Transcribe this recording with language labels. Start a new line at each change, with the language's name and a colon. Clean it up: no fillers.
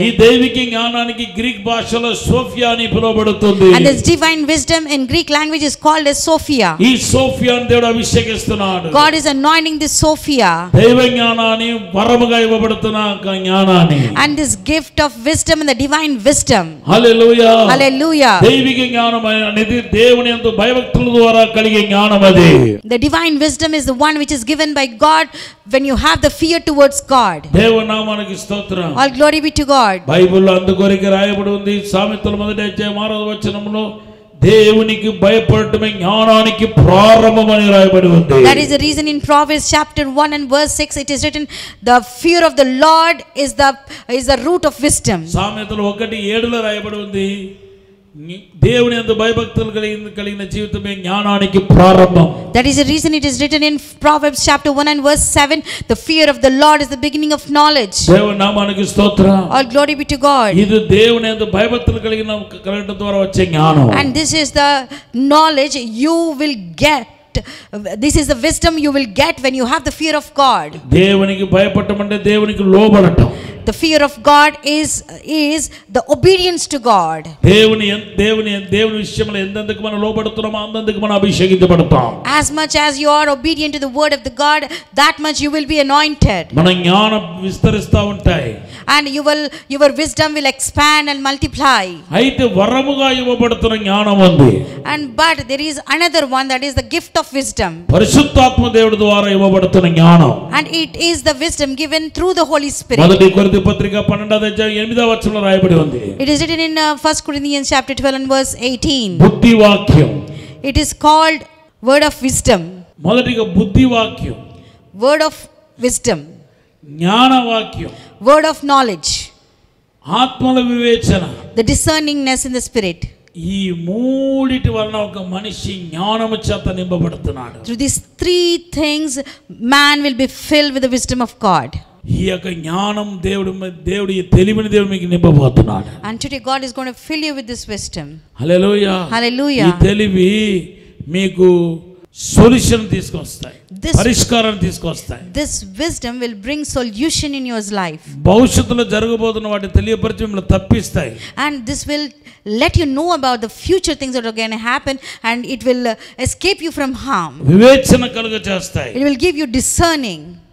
Telugu: ఈ దైవిక జ్ఞానానికి గ్రీక్ భాషలో సోఫియా అని పిలువబడుతుంది.
English: And this divine wisdom in Greek language is called as Sophia.
Telugu: ఈ సోఫియాను దేవుడు అభిషేకిస్తున్నాడు.
English: God is anointing this Sophia.
Telugu: దైవ జ్ఞానాన్ని వరముగా ఇవ్వబడుతున్న జ్ఞానాన్ని.
English: And this gift of wisdom and the divine wisdom.
Telugu: Hallelujah.
English: Hallelujah.
Telugu: దైవిక జ్ఞానం అనేది దేవుని యందు భయభక్తుల ద్వారా కలిగే జ్ఞానం అది.
English: The divine wisdom is the one which is given by God when you have the fear towards God.
Telugu: దేవనామానికి స్తోత్రం.
English: All glory be to God.
Telugu: బైబిల్లో అందుకొరికి రాయబడి ఉంది. సామెతల 1వ అధ్యాయం 6వ వచనంలో దేవునికి భయపడటమే జ్ఞానానికి ప్రారంభమని రాయబడి ఉంది.
English: That is the reason in Proverbs chapter 1 and verse 6 it is written, the fear of the Lord is the root of wisdom.
Telugu: సామెతలు 1:7లో రాయబడి ఉంది. దేవుని యందు భయభక్తులు కలిగిన జీవితమే జ్ఞానానికి ప్రారంభం.
English: That is the reason it is written in Proverbs chapter 1 and verse 7, the fear of the Lord is the beginning of knowledge.
Telugu: దేవనామానికి స్తోత్రం.
English: All glory be to God.
Telugu: ఇది దేవుని యందు భయభక్తులు కలగడం ద్వారా వచ్చే జ్ఞానం.
English: And this is the knowledge you will get. This is the wisdom you will get when you have the fear of God.
Telugu: దేవునికి భయపడటం అంటే దేవునికి లోబడటం.
English: The fear of God is the obedience to God.
Telugu: దేవుని విషయంలో ఎంతెందుకు మనం లోబడుతున్నామో అంతందుకు మనం అభిషేకించబడతాం.
English: As much as you are obedient to the word of the God, that much you will be anointed.
Telugu: మన జ్ఞానం విస్తరిస్తా ఉంటాయి.
English: And your wisdom will expand and multiply.
Telugu: అయితే వరముగా ఇవ్వబడుతున్న జ్ఞానం ఉంది.
English: But there is another one, that is the gift of wisdom.
Telugu: పరిశుద్ధాత్మ దేవుడి ద్వారా ఇవ్వబడుతున్న జ్ఞానం.
English: And it is the wisdom given through the Holy Spirit.
Telugu: మొదటి కొరింథీ పత్రిక 12వ అధ్యాయం 8వ వచనంలో రాయబడి ఉంది.
English: It is written in 1 Corinthians chapter 12 and verse 18.
Telugu: బుద్ధి వాక్యం.
English: It is called word of wisdom.
Telugu: మొదటిగా బుద్ధి వాక్యం.
English: Word of wisdom.
Telugu: జ్ఞాన వాక్యం.
English: Word of knowledge.
Telugu: ఆత్మల వివేచన.
English: The discerningness in the spirit.
Telugu: ఈ మూడిటి వలన ఒక మనిషి జ్ఞానము చేత నింపబడుతున్నాడు.
English: Through these three things man will be filled with the wisdom of God.
Telugu: ఈ యొక్క జ్ఞానం దేవుడి తెలివిని దేవుడు మీకు నింపబోతున్నాడు.
English: And today God is going to fill you with this wisdom.
Telugu: Hallelujah.
English: Hallelujah.
Telugu: ఈ తెలివి మీకు సొల్యూషన్ తీసుకొస్తాయి, పరిష్కారం తీసుకొస్తాయి.
English: This wisdom will bring solution in your life.
Telugu: భవిష్యత్తులో జరగబోతున్న వాటిని తెలియపరిచి మిమ్మల్ని తప్పిస్తాయి.
English: And this will let you know about the future things that are going to happen, and it will escape you from harm.
Telugu: వివేచన కలుగజేస్తాయి.
English: It will give you discerning.